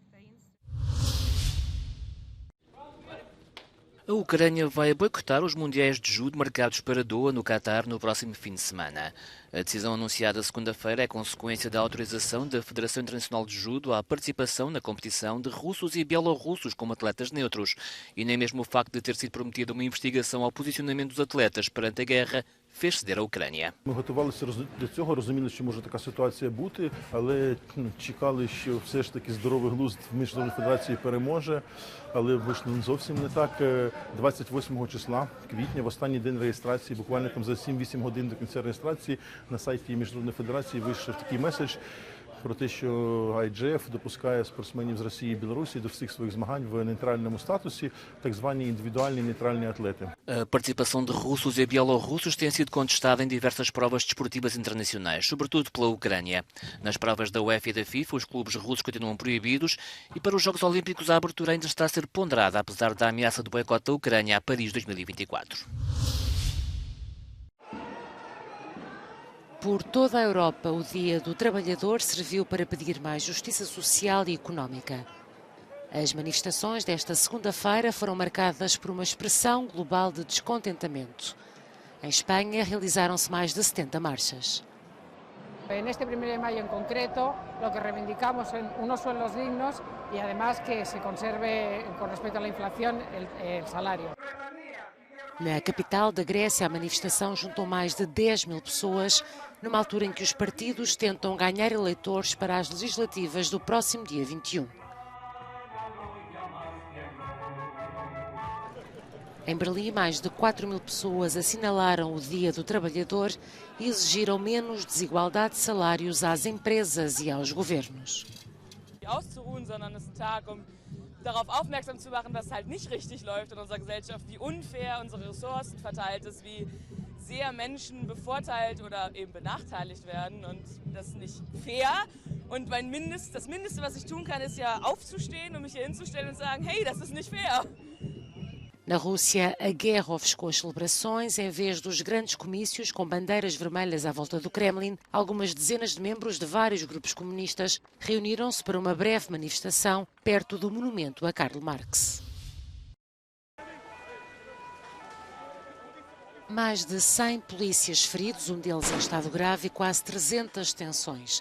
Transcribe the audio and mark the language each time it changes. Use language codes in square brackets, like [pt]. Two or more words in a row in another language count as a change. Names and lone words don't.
[pt] A Ucrânia vai boicotar os Mundiais de Judo marcados para Doha, no Catar, no próximo fim de semana. A decisão anunciada segunda-feira é consequência da autorização da Federação Internacional de Judo à participação na competição de russos e bielorrussos como atletas neutros, e nem mesmo o facto de ter sido prometida uma investigação ao posicionamento dos atletas perante a guerra fez ceder a Ucrânia. [uk] Ми готувалися до цього, розуміли, що може така ситуація бути, але чекали, що все ж таки здоровий глузд в Міжнародній федерації переможе, але вийшло зовсім не так. 28 числа квітня, в останній день реєстрації, буквально там за 7-8 годин до кінця реєстрації, на сайті Міжнародної федерації вийшов такий меседж, про те, що IGF допускає спортсменів з Росії і Білорусі до всіх своїх змагань в нейтральному статусі, так звані індивідуальні нейтральні атлети. [pt] A participação de russos e bielorrussos tem sido contestada em diversas provas desportivas internacionais, sobretudo pela Ucrânia. Nas provas da UEFA e da FIFA, os clubes russos continuam proibidos e para os Jogos Olímpicos a abertura ainda está a ser ponderada, apesar da ameaça do boicote da Ucrânia a Paris 2024. Por toda a Europa, o Dia do Trabalhador serviu para pedir mais justiça social e económica. As manifestações desta segunda-feira foram marcadas por uma expressão global de descontentamento. Em Espanha, realizaram-se mais de 70 marchas. [es] En este 1 de mayo en concreto, lo que reivindicamos son unos sueldos dignos y además que se conserve, con respecto a la inflación, el salario. [pt] Na capital da Grécia, a manifestação juntou mais de 10.000 pessoas, numa altura em que os partidos tentam ganhar eleitores para as legislativas do próximo dia 21. Em Berlim, mais de 4.000 pessoas assinalaram o Dia do Trabalhador e exigiram menos desigualdade de salários às empresas e aos governos. [de] Auszuruhen, sondern es ist ein Tag, darauf aufmerksam zu machen, dass es halt nicht richtig läuft in unserer Gesellschaft, wie unfair unsere Ressourcen verteilt ist, wie sehr Menschen bevorteilt oder eben benachteiligt werden und das ist nicht fair. Und das Mindeste, was ich tun kann, ist ja aufzustehen und mich hier hinzustellen und sagen, hey, das ist nicht fair. [pt] Na Rússia, a guerra ofuscou as celebrações. Em vez dos grandes comícios com bandeiras vermelhas à volta do Kremlin, algumas dezenas de membros de vários grupos comunistas reuniram-se para uma breve manifestação perto do monumento a Karl Marx. Mais de 100 polícias feridos, um deles em estado grave, e quase 300 detenções.